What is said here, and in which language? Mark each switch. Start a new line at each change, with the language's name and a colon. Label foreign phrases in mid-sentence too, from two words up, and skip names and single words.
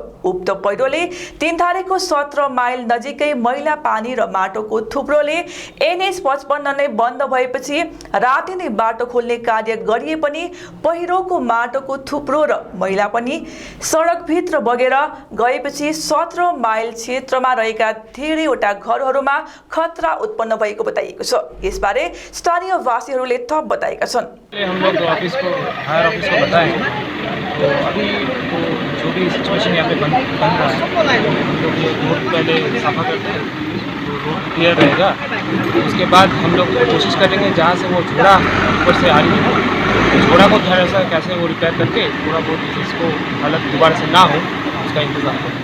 Nepali: उक्त पहिरोले तीनधारेको 17 माइल नजिकै मैला पानी र माटोको थुप्रोले एनएच 55 नै बन्द भएपछि राति नै बाटो खोल्ने कार्य गरिए पनि पहिरोको माटोको थुप्रो र मैला पनि सडकभित्र बगेर गएपछि 17 माइल क्षेत्रमा रहेका धेरैवटा घरहरूमा खतरा उत्पन्न भएको बताइएको छ। यसबारे स्थानीय वासीहरूले थप बताएका छन्।
Hindi: हम लोग ऑफिस को
English: higher office
Hindi: को बताएं तो अभी तो जो भी सिचुएशन यहाँ पे बन रहा है हम लोग रोड पहले साफा करते हैं तो
English: road clear
Hindi: रहेगा। उसके बाद हम लोग कोशिश करेंगे जहाँ से वो झोड़ा ऊपर से आ रही है तो झोड़ा को थोड़ा सा कैसे वो रिपेयर करके थोड़ा बहुत इसको हालत दोबारा से ना हो उसका इंतजाम करें।